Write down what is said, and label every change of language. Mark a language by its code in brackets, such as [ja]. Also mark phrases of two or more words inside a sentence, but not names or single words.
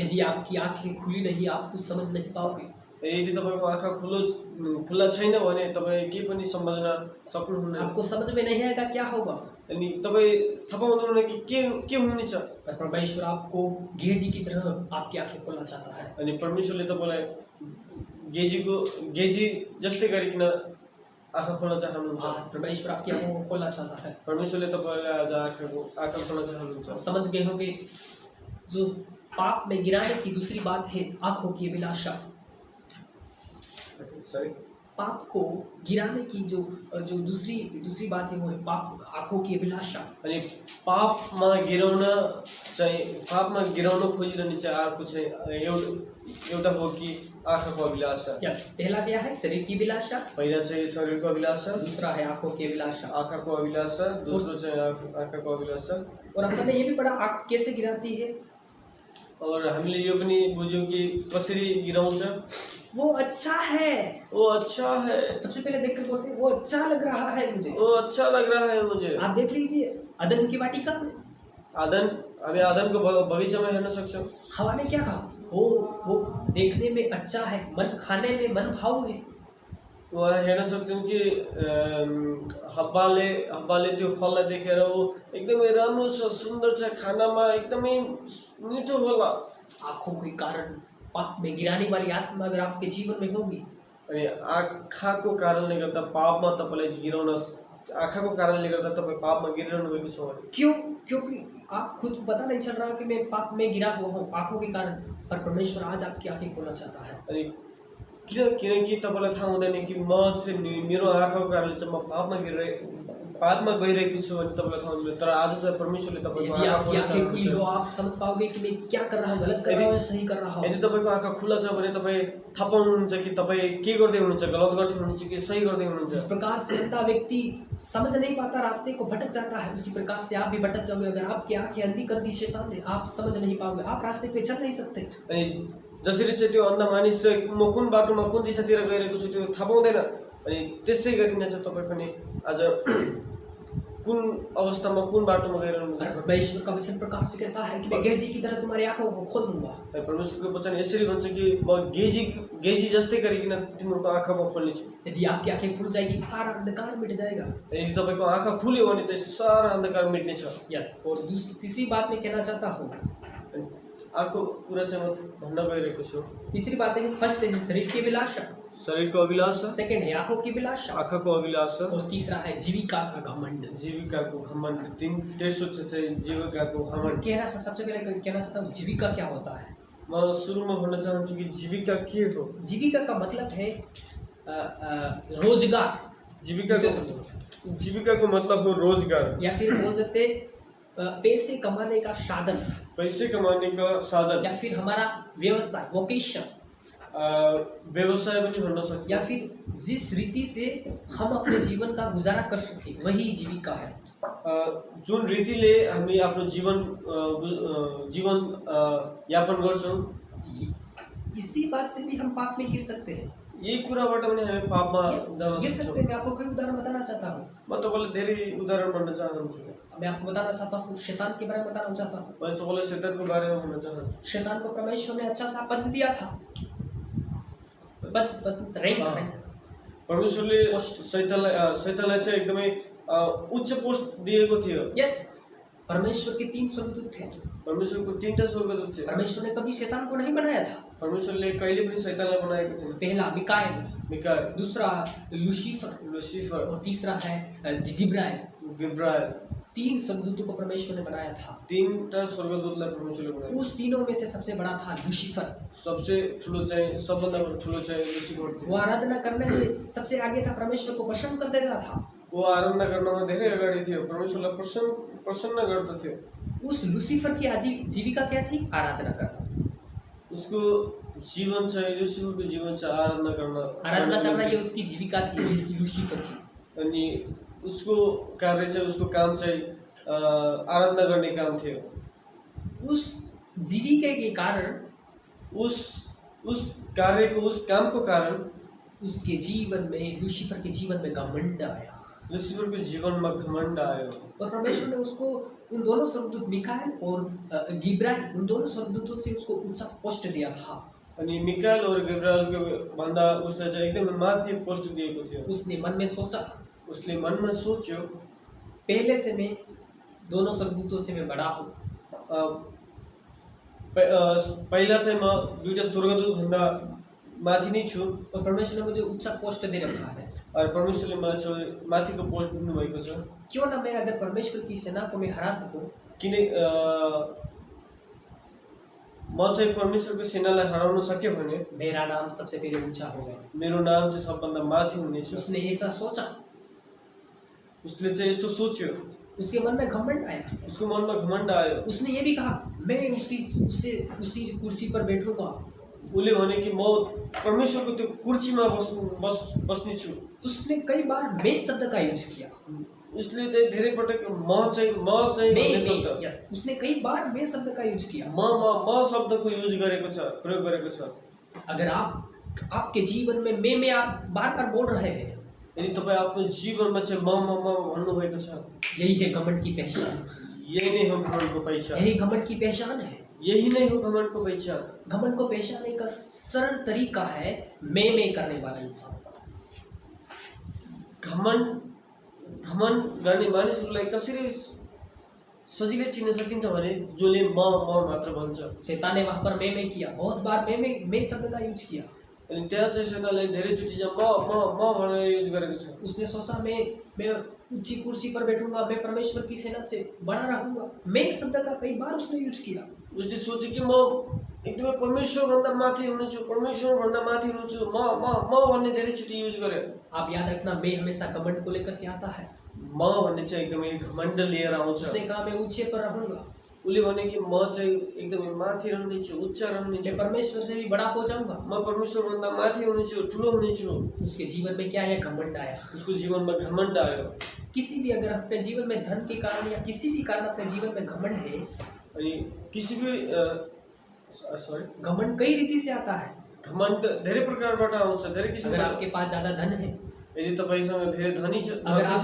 [hi] यदि आपकी आंखें खुली नहीं, आप कुछ समझ नहीं पाओगे। [ne] यदि तपाईको आँखा खुला छैन भने तपाई के पनि सम्झन सक्नुहुन्न। [hi] आपको समझ में नहीं आएगा क्या होगा, [ne] अनि तपाई थाहा पाउँदैन कि के हुनेछ। [hi] पर परमेश्वर आपको गेहजी की तरह आपकी आंखें खोलना चाहता है। [ne] अनि परमेश्वरले तपाईलाई गेजी जस्तै गरिकन आँखा खोल्न चाहनुहुन्छ। [hi] परमेश्वर आपकी आंखों को खोलना चाहता है। [ne] परमेश्वरले तपाईलाई आज आँखा खोल्न चाहनुहुन्छ। [hi] समझ गए होंगे, जो पाप में गिराने की दूसरी बात है आंखों की अभिलाषा। पाप को गिराने की जो दूसरी बात है वो है पाप, आंखों की अभिलाषा। [ne] अनि पापमा गिराउन खोजिरहने चाहिँ अर्को चाहिँ एउटा हो कि आँखाको अभिलाषा। [hi] पहला क्या है? शरीर की अभिलाषा। [ne] पहिला चाहिँ शरीरको अभिलाषा, [hi] दूसरा है आंखों की अभिलाषा। [ne] आँखाको अभिलाषा, दोस्रो चाहिँ आँखाको अभिलाषा। [hi] और हमने ये भी पढ़ा आँख कैसे गिराती है, [ne] और हामीले यो पनि बुझ्यौं कि कसरी गिराउँछ। [hi] वो अच्छा है, वो अच्छा है। सबसे पहले देखकर बोलते हैं वो अच्छा लग रहा है मुझे, वो अच्छा लग रहा है मुझे। आप देख लीजिए अदन की वाटिका में, [ne] आदन हामी आदमको बगैँचामा हेर्न सक्छौँ। [hi] हवा ने क्या कहा? वो देखने में अच्छा है, मन खाने में मन भाऊ है। [ne] वहाँ हेर्न सक्छौँ कि हब्बाले त्यो फललाई देखेर ऊ एकदमै राम्रो छ, सुन्दर छ, खानामा एकदमै मिठो होला। [hi] आँखों के कारण पाप में गिराने वाली आत्मा अगर आपके जीवन में होगी, [ne] अनि आँखाको कारणले गर्दा पापमा तपाईँलाई गिराउन, आँखाको कारणले गर्दा तपाईँ पापमा गिरिरहनु भएको छ भने [hi] क्यों? क्योंकि आप खुद को पता नहीं चल रहा कि मैं पाप में गिरा हुआ हूँ आँखों के कारण, पर परमेश्वर आज आपकी आंखें खोलना चाहता है। [ne] अनि किनकि तपाईँलाई थाहा हुँदैन कि म चाहिँ मेरो आँखाको कारणले चाहिँ म पापमा गइरहेको छु भने तपाईँलाई थाहा हुँदैन। तर आज चाहिँ परमेश्वरले तपाईँको [hi] यदि [ne] आँखा [hi] आपकी [ne] खोल्न [hi] आंखें खुली हो, [ne] चाहनुहुन्छ। [hi] आप समझ पाओगे कि मैं क्या कर रहा हूँ, गलत कर रहा हूँ या सही कर रहा हूँ। [ne] यदि तपाईँको आँखा खुला छ भने तपाईँ थाहा पाउनुहुन्छ कि तपाईँ के गर्दै हुनुहुन्छ, गलत गर्दै हुनुहुन्छ कि सही गर्दै [hi] जिस [ne] हुनुहुन्छ। [hi] प्रकार से अंधा व्यक्ति समझ नहीं पाता, रास्ते को भटक जाता है, उसी प्रकार से आप भी भटक जाओगे। अगर आपकी आंखें अंधी कर दी शैतान ने, आप समझ नहीं पाओगे, आप रास्ते पे चल नहीं सकते। [ne] अनि जसरी चाहिँ त्यो अन्ध मानिस चाहिँ म कुन बाटोमा कुन दिशातिर गइरहेको छु त्यो थाहा पाउँदैन। अनि त्यसै गरी नै चाहिँ तपाईँ पनि आज कुन अवस्थामा कुन बाटोमा गइरहनु हुन्छ। [hi] परमेश्वर का वचन प्रकाश से कहता है कि मैं गेजी की तरह तुम्हारी आंखों को खोल दूंगा। [ne] परमेश्वरको वचन यसरी भन्छ कि म गेजी जस्तै गरिकन तिम्रो आँखा म खोल्नेछु। [hi] यदि आपकी आंखें खुल जाएगी, सारा अंधकार मिट जाएगा। [ne] यदि तपाईँको आँखा खुल्यो भने चाहिँ सारा अन्धकार मिट्नेछ। [en] यस। [hi] और तीसरी बात मैं कहना चाहता हूँ, [ne] अर्को कुरा चाहिँ म भन्न गइरहेको छु। [hi] तीसरी बात है, फर्स्ट है शरीर की अभिलाषा, [ne] शरीरको अभिलाषा, [hi] सेकंड है आंखों की अभिलाषा, [ne] आँखाको अभिलाषा, [hi] और तीसरा है जीविका का घमंड। [ne] जीविकाको घमण्ड। तेस्रो चाहिँ जीविकाको घमण्ड। [hi] सबसे पहले कहना चाहता हूँ जीविका क्या होता है। [ne] म सुरुमा भन्न चाहन्छु कि जीविका के हो। [hi] जीविका का मतलब है रोजगार। [ne] जीविकाको मतलब हो रोजगार, [hi] या फिर बोल सकते पैसे कमाने का साधन, पैसे कमाने का साधन, या फिर हमारा व्यवसाय, वोकेशन, [ne] व्यवसाय पनि भन्न सक्छौँ। [hi] या फिर जिस रीति से हम अपने जीवन का गुजारा कर सके, वही जीविका है। [ne] जुन रीतिले हामी आफ्नो जीवन यापन गर्छौँ, [hi] इसी बात से भी हम पाप में गिर सकते हैं। [ne] यही कुराबाट पनि हामी पापमा जान [hi] गिर [ne] सक्छौँ। [hi] सकते हैं। मैं आपको कई उदाहरण बताना चाहता हूँ। [ne] म तपाईँलाई धेरै उदाहरण भन्न चाहन्छु। [hi] मैं आपको बताना चाहता हूँ, शैतान के बारे में बताना चाहता हूँ। [ne] मैं तपाईँलाई शैतानको बारेमा भन्न चाहन्छु। [hi] शैतान को परमेश्वर ने अच्छा सा पद दिया था, रैंक। [ne] परमेश्वरले शैतानलाई चाहिँ एकदमै उच्च पोस्ट दिएको थियो। [en] यस। [hi] परमेश्वर के 3 स्वर्गदूत थे। [ne] परमेश्वरको 3टा स्वर्गदूत थे। [hi] परमेश्वर ने कभी शैतान को नहीं बनाया था। [ne] परमेश्वरले कहिले पनि शैतानलाई बनाएको थिएन। [hi] पहला मिकाएल, दूसरा लुसिफर, और तीसरा है गिब्राएल। 3 स्वर्गदूतों को परमेश्वर ने बनाया था। [ne] 3टा स्वर्गदूतलाई परमेश्वरले बनाएको। [hi] उस तीनों में से सबसे बड़ा था लुसिफर। [ne] सबसे ठुलो चाहिँ सबभन्दा ठुलो चाहिँ लुसिफर थियो। [hi] वो आराधना करने में सबसे आगे था, परमेश्वर को प्रसन्न कर देता था। [ne] वो आराधना गर्नमा धेरै अगाडि थियो, परमेश्वरलाई प्रसन्न गर्दथ्यो। [hi] उस लुसिफर की जीविका क्या थी? आराधना करना। [ne] उसको जीवन चाहिँ लुसिफरको जीवन चाहिँ आराधना [hi] करना ये उसकी जीविका थी, इस लुसिफर की। [ne] अनि उसको कार्य चाहिँ, उसको काम चाहिँ आराधना गर्ने काम थियो। [hi] उस जीविका के कारण, [ne] उस कार्यको, उस कामको कारण [hi] उसके जीवन में, लुसिफर के जीवन में घमंड आया। [ne] लुसिफरको जीवनमा घमण्ड आयो। [hi] और परमेश्वर ने उसको उन दोनों स्वर्गदूत मिकाएल और गिब्राएल, उन दोनों स्वर्गदूतों से उसको ऊंचा पोस्ट दिया था। [ne] अनि मिकाएल और गिब्राएलको भन्दा उसलाई चाहिँ एकदमै माथि पोस्ट दिएको थियो। [hi] उसने मन में सोचा, [ne] उसले मनमा सोच्यो, [hi] पहले से मैं दोनों स्वर्गदूतों से मैं बड़ा हूँ। [ne] पहिला चाहिँ म 2टा स्वर्गदूत भन्दा माथि नै छु। [hi] और परमेश्वर ने मुझे ऊंचा पोस्ट दे रखा है। [ne] और परमेश्वरले मलाई चाहिँ माथिको पोस्ट दिनु भएको छ। [hi] क्यों ना मैं अगर परमेश्वर की सेना को मैं हरा सकूं, [ne] किन म चाहिँ परमेश्वरको सेनालाई हराउन सक्यो भने [hi] मेरा नाम सबसे पहले ऊंचा होगा। [ne] मेरो नाम चाहिँ सबभन्दा माथि हुनेछ। [hi] उसने ऐसा सोचा, [ne] उसले चाहिँ यस्तो सोच्यो। [hi] उसके मन में घमंड आया। [ne] उसको मनमा घमण्ड आयो। [hi] उसने ये भी कहा, मैं उसी कुर्सी पर बैठूंगा। [ne] उसले भने कि म परमेश्वरको त्यो कुर्सीमा बस्ने छु। [hi] उसने कई बार मैं शब्द का यूज किया। [ne] उसले चाहिँ धेरै पटक म चाहिँ भन्ने शब्द, [en] यस, [hi] उसने कई बार मैं शब्द का यूज किया। [ne] म शब्दको युज गरेको छ, प्रयोग गरेको छ। [hi] अगर आपके जीवन में मैं आप बार-बार बोल रहे हैं, [ne] यदि तपाईँ आफ्नो जीवनमा चाहिँ म भन्नु भएको छ, [hi] यही है घमंड की पहचान। [ne] यही नहीं हो घमंड को पहचान, [hi] यही घमंड की पहचान है। [ne] यही नहीं हो घमंड को पहचान। [hi] घमंड को पहचानने का सरल तरीका है मैं करने वाला इंसान का। [ne] घमण्ड गर्ने मानिसहरूलाई कसरी सजिलै चिन्न सकिन्छ भने जसले म मात्र भन्छ। [hi] शैतान ने वहां पर मैं किया, बहुत बार मैं शब्द का यूज किया। [ne] अनि त्यहाँ चाहिँ शैतानले धेरैचोटि चाहिँ म भनेर युज गरेको छ। [hi] उसने सोचा मैं ऊंची कुर्सी पर बैठूंगा, मैं परमेश्वर की सेना से बड़ा रहूंगा। मैं शब्द का कई बार उसने यूज किया। [ne] उसले सोचे कि म एकदमै परमेश्वरभन्दा माथि हुनेछु, परमेश्वरभन्दा माथि हुनेछु, म भन्ने धेरैचोटि युज गरे। [hi] आप याद रखना, मैं हमेशा घमंड को लेकर के आता है। [ne] म भन्ने चाहिँ एकदमै घमण्ड लिएर आउँछ। [hi] उसने कहा मैं ऊंचे पर रहूंगा, [ne] उसले भने कि म चाहिँ एकदमै माथि रहनेछु, उच्च रहनेछु, [hi] मैं परमेश्वर से भी बड़ा हो जाऊंगा, [ne] म परमेश्वरभन्दा माथि हुनेछु, ठुलो हुनेछु। [hi] उसके जीवन में क्या आया? घमंड आया। [ne] उसको जीवनमा घमण्ड आयो। [hi] किसी भी अगर अपने जीवन में धन के कारण या किसी भी कारण अपने जीवन में घमंड है, [ne] अनि [hi] किसी भी घमंड कई रीति से आता है। [ne] घमण्ड धेरै प्रकारबाट आउँछ, धेरै [hi] अगर [ne] किसिमको। [hi] आपके पास ज्यादा धन है, [ne] यदि तपाईसँग धेरै धनी छ, [hi] अगर आप